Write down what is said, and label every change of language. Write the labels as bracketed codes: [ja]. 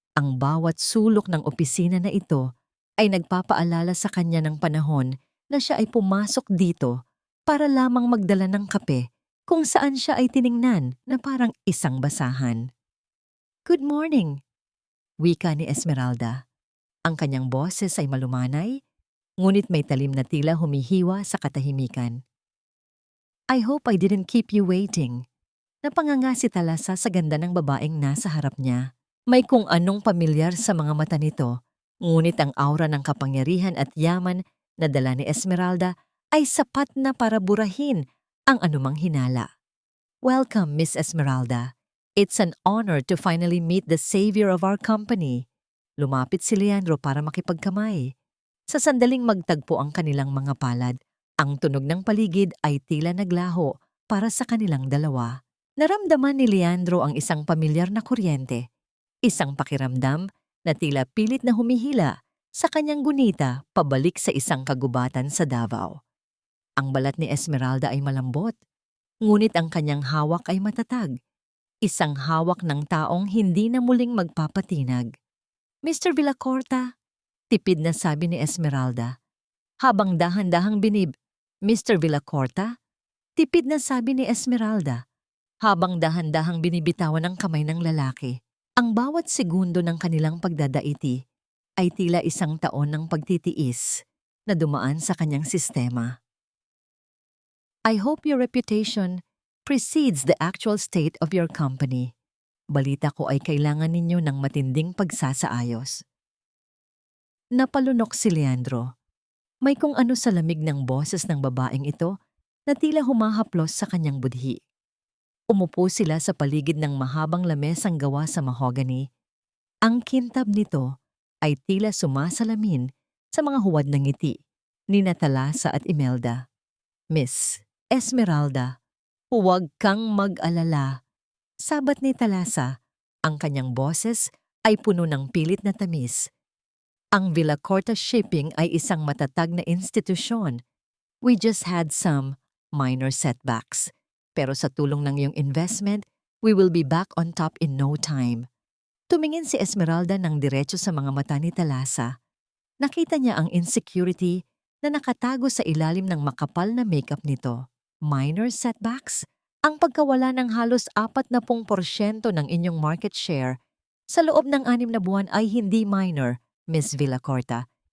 [tl] Ang bawat sulok ng opisina na ito ay nagpapaalala sa kanya ng panahon na siya ay pumasok dito para lamang magdala ng kape kung saan siya ay tiningnan na parang isang basahan. [en] "Good morning," [tl] wika ni Esmeralda. Ang kanyang boses ay malumanay, ngunit may talim na tila humihiwa sa katahimikan. [en] "I hope I didn't keep you waiting." [tl] Napanganga si Thalassa sa ganda ng babaeng nasa harap niya. May kung anong pamilyar sa mga mata nito, ngunit ang aura ng kapangyarihan at yaman na dala ni Esmeralda ay sapat na para burahin ang anumang hinala. [en] "Welcome, Miss Esmeralda. It's an honor to finally meet the savior of our company." [tl] Lumapit si Leandro para makipagkamay. Sa sandaling magtagpo ang kanilang mga palad, ang tunog ng paligid ay tila naglaho para sa kanilang dalawa. Naramdaman ni Leandro ang isang pamilyar na kuryente, isang pakiramdam na tila pilit na humihila sa kanyang gunita pabalik sa isang kagubatan sa Davao. Ang balat ni Esmeralda ay malambot, ngunit ang kanyang hawak ay matatag, isang hawak ng taong hindi na muling magpapatinag. "Mr. Villacorta," tipid na sabi ni Esmeralda. Habang dahan-dahang "Mr. Villacorta?" tipid na sabi ni Esmeralda. Habang dahan-dahang binibitawan ang kamay ng lalaki. Ang bawat segundo ng kanilang pagdadaiti ay tila isang taon ng pagtitiis na dumaan sa kanyang sistema. [en] "I hope your reputation precedes the actual state of your company. [tl] Balita ko ay kailangan ninyo ng matinding pagsasaayos." Napalunok si Leandro. May kung ano sa lamig ng boses ng babaeng ito na tila humahaplos sa kanyang budhi. Umupo sila sa paligid ng mahabang lamesang gawa sa mahogany. Ang kintab nito ay tila sumasalamin sa mga huwad ng ngiti ni Thalassa at Imelda. "Miss Esmeralda, huwag kang mag-alala." Sabat ni Thalassa, ang kanyang boses ay puno ng pilit na tamis. Ang Villacorta Shipping ay isang matatag na institusyon. [en] "We just had some minor setbacks. [tl] Pero sa tulong ng iyong [en] investment, we will be back on top in no time." [tl] Tumingin si Esmeralda ng diretso sa mga mata ni Thalassa. Nakita niya ang insecurity na nakatago sa ilalim ng makapal na makeup nito. [en] "Minor setbacks? [tl] Ang pagkawala ng halos 40% ng inyong market share sa loob ng 6 na buwan ay hindi minor, Miss Villacorta.